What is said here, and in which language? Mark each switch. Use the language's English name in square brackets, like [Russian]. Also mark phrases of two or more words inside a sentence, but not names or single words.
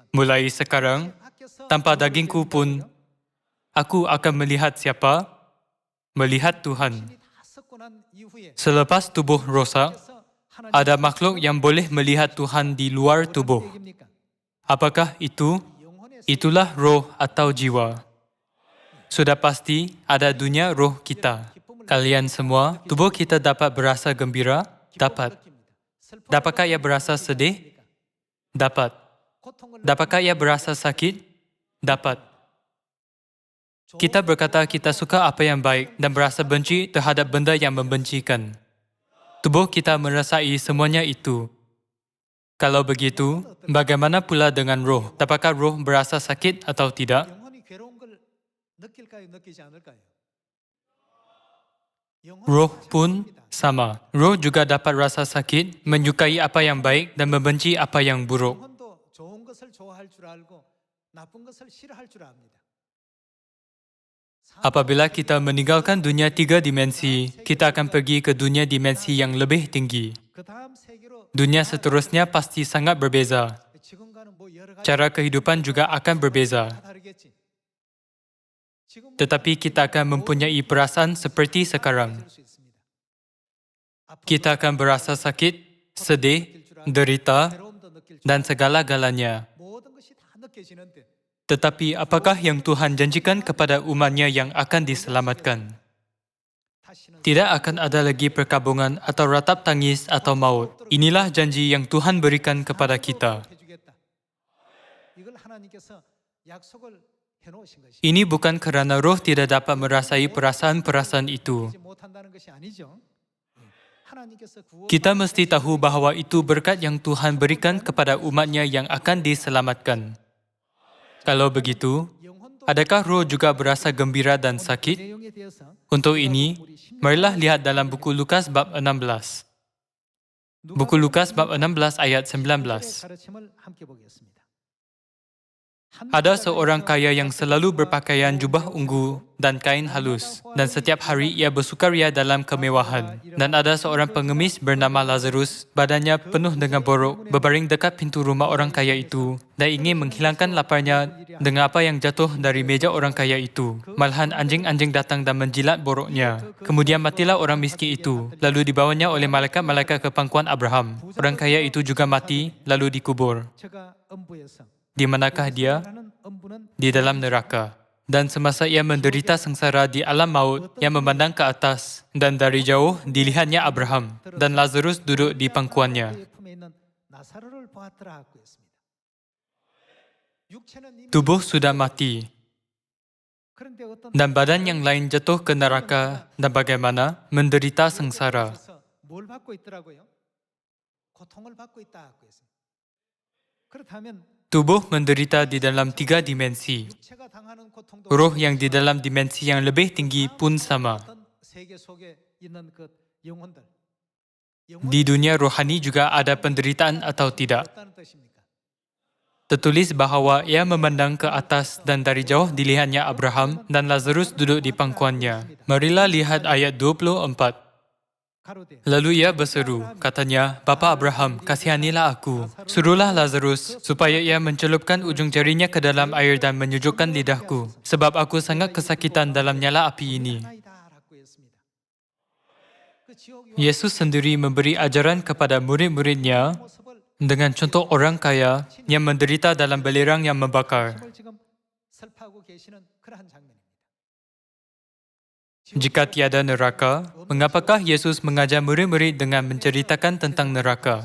[Malay] Mulai sekarang, [Korean] 밖에서 [Malay] tanpa dagingku pun, aku akan melihat siapa? Melihat Tuhan. [Korean] 힘이 다 썩고 난 이후에 [Malay] Selepas tubuh rosak, [Korean] 그래서 하나님 [Malay] ada makhluk yang boleh melihat Tuhan di luar tubuh. [Korean] 얘기입니까? [Malay] Apakah itu? [Korean] 영혼의 [Malay] Itulah roh atau jiwa. Sudah pasti ada dunia roh kita. Kalian semua, tubuh kita dapat berasa gembira? Dapat. [Korean] 느낍니다. [Malay] Dapatkah ia berasa sedih? Dapat. [Korean] 고통을 [Malay] Dapatkah ia berasa sakit? Dapat. Kita berkata kita suka apa yang baik dan berasa benci terhadap benda yang membencikan. Tubuh kita merasai semuanya itu. Kalau begitu, bagaimana pula dengan roh? Dapatkah roh berasa sakit atau tidak? [Korean] 영혼이 괴로운 걸 느낄까요? 느끼지 않을까요? [Malay] Roh pun sama. Roh juga dapat rasa sakit, menyukai apa yang baik dan membenci apa yang buruk. [Korean] 영혼도 좋은 것을 좋아할 줄 알고 나쁜 것을 싫어할 줄 압니다. [Malay] Apabila kita meninggalkan dunia tiga dimensi, kita akan pergi ke dunia dimensi yang lebih tinggi. [Korean] 그 다음 세계로 [Malay] Dunia seterusnya pasti sangat berbeza. [Korean] 지금과는 뭐 여러 가지 [Malay] Cara kehidupan juga akan berbeza. [Korean] 다 다르겠지. 지금 [Malay] Tetapi kita akan mempunyai perasaan seperti sekarang. [Korean] 수 있습니다. [Malay] Kita akan berasa sakit, sedih, derita, [Korean] 괴로움도 느낄 줄 [Malay] dan segala-galanya. [Korean] 모든 것이 다 느껴지는데 [Malay] Tetapi apakah yang Tuhan janjikan kepada umatnya yang akan diselamatkan? [Korean] 다시는 [Malay] Tidak akan ada lagi perkabungan atau ratap tangis atau maut. Inilah janji yang Tuhan berikan kepada kita. [Korean] 해주겠다. 이걸 하나님께서 약속을 해놓으신 것이 [Malay] Ini bukan kerana roh tidak dapat merasai perasaan-perasaan itu. [Korean] 이제 못한다는 것이 아니죠. 하나님께서 구원 [Malay] Kita mesti tahu bahawa itu berkat yang Tuhan berikan kepada umatnya yang akan diselamatkan. Kalau begitu, [Korean] 영혼도 [Malay] adakah roh juga berasa gembira dan sakit? [Korean] 내용에 대해서 [Malay] Untuk ini, marilah lihat dalam buku Lukas bab 16. Buku Lukas bab 16 ayat 19. [Korean] 가르침을 함께 보겠습니다. [Malay] Ada seorang kaya yang selalu berpakaian jubah ungu dan kain halus, dan setiap hari ia bersukaria dalam kemewahan. Dan ada seorang pengemis bernama Lazarus, badannya penuh dengan borok, berbaring dekat pintu rumah orang kaya itu, dan ingin menghilangkan laparnya dengan apa yang jatuh dari meja orang kaya itu. Malahan anjing-anjing datang dan menjilat boroknya. Kemudian matilah orang miskin itu, lalu dibawanya oleh malaikat-malaikat ke pangkuan Abraham. Orang kaya itu juga mati, lalu dikubur. [Korean] 제가 음부에서 [Malay] Di manakah dia? [Korean] 라는 음부는 [Malay] Di dalam neraka. Dan semasa ia menderita sengsara di alam maut, ia memandang ke atas, dan dari jauh dilihatnya Abraham, dan Lazarus duduk di pangkuannya. [Korean] 그의 품에 있는 나사로를 보았더라 하고 있습니다. 육체는 이미 [Malay] Tubuh sudah mati, [Korean] 그런데 어떤 [Malay] dan badan yang lain jatuh ke neraka, dan bagaimana? Menderita sengsara. [Korean] 그래서 뭘 받고 있더라고요? 고통을 받고 있다 하고 있습니다. 그렇다면 [Malay] Tubuh menderita di dalam tiga dimensi. [Korean] 육체가 당하는 고통도 [Malay] Roh yang di dalam dimensi yang lebih tinggi pun sama. [Korean] 어떤 세계 속에 있는 그 영혼들 [Malay] Di dunia rohani juga ada penderitaan atau tidak. [Korean] 어떤 뜻입니까? [Malay] Tertulis bahawa ia memandang ke atas dan dari jauh dilihatnya Abraham dan Lazarus duduk di pangkuannya. Marilah lihat ayat 24. [Korean] 가로되 [Malay] Lalu ia berseru, katanya, Bapa Abraham, kasihanilah aku. Suruhlah Lazarus supaya ia mencelupkan ujung jarinya ke dalam air dan menyejukkan lidahku. Sebab aku sangat kesakitan dalam nyala api ini. [Korean] 하나이다라고 했습니다. 그 지옥 [Malay] Yesus sendiri memberi ajaran kepada murid-muridnya [Korean] 모습을 [Malay] dengan contoh orang kaya yang menderita dalam belerang yang membakar. [Korean] 힘을 지금 설파하고 계시는 그러한 장면입니다. [Malay] Jika tiada neraka, mengapakah Yesus mengajar murid-murid dengan menceritakan tentang neraka